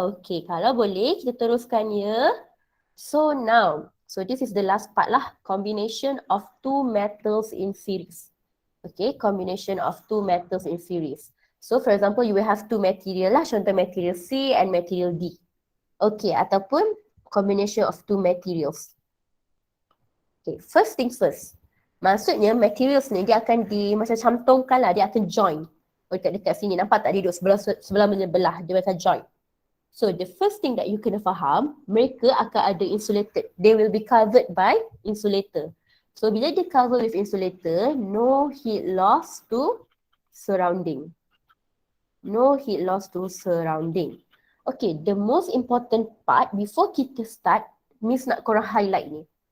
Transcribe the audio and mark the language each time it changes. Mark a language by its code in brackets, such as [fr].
[ms] Okay, kalau boleh kita teruskan ya. [en] So now, so this is the last part lah. Combination of two metals in series. Okay, combination of two metals in series. So for example, you will have two material lah. Contoh material C and material D. Okay, ataupun combination of two materials. Okay, first things first. [ms] Maksudnya materials ni dia akan macam cantumkan lah. Dia akan join. Oh, dekat sini nampak tak dia duduk sebelah menyebelah. Dia akan join. [en] So the first thing that you [ms] kena faham, mereka akan ada [en] insulated. They will be covered by insulator. So bila dia cover with insulator, no heat loss to surrounding. No heat loss to surrounding. Okay, the most important part before [ms] kita start, Miss nak korang [en] highlight ni.